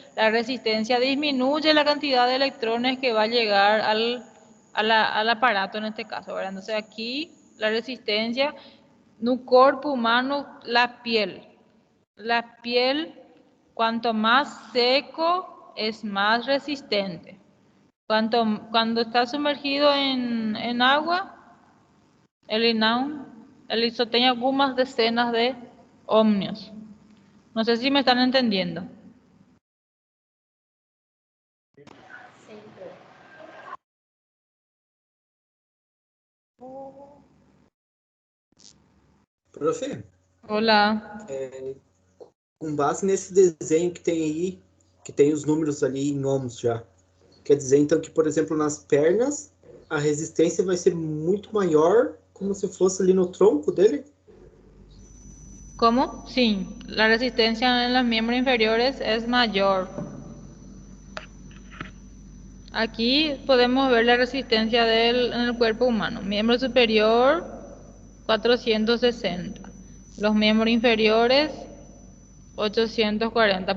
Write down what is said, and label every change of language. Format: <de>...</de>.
<es>La resistencia disminuye la cantidad de electrones que va a llegar al aparato en este caso, ¿verdad? Entonces, aquí la resistencia No cuerpo humano, la piel. La piel, cuanto más seco, es más resistente. Cuando está sumergido en agua,</es> <pt>ele só tem algumas</pt> <es>decenas de ohmios. No sé si me están entendiendo. Profe, Hola.</es> <pt>com base nesse desenho que tem aí, que tem os números ali em ohms já, quer dizer então que, por exemplo, nas pernas, a resistência vai ser muito maior, como se fosse ali no tronco dele?</pt> <es>¿Cómo? Sí, la resistencia en los miembros inferiores es mayor. Aquí podemos ver la resistencia en el cuerpo humano. Miembro superior, 460. Los miembros inferiores, 840.</es>